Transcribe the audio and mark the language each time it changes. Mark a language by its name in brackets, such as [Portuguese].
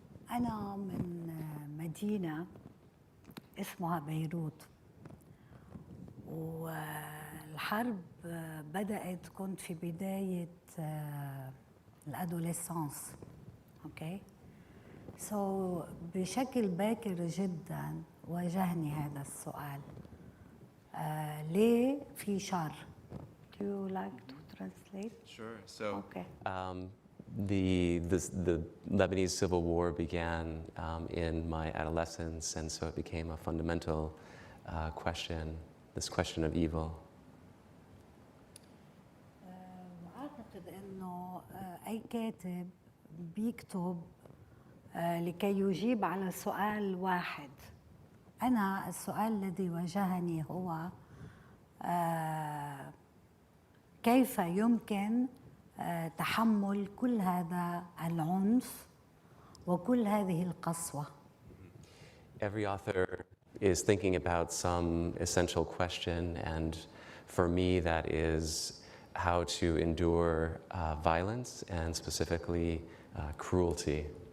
[Arabic] أنا من مدينة اسمها بيروت، والحرب بدأت كنت في بداية الادوليسانس. اوكي سو بشكل باكر جدا واجهني هذا السؤال، ليه في شر؟ [English] Do you like to translate? Sure. So, okay. The Lebanese Civil War began in my adolescence, and so it became a fundamental question, this question of evil. [Arabic] أعتقد إنه أي كاتب بيكتب لكي يجيب على سؤال واحد. أنا السؤال الذي واجهني هو كيف يمكن تحمل كل هذا العنف وكل هذه القسوة. [English] Every author is thinking about some essential question, and for me that is how to endure violence and specifically cruelty.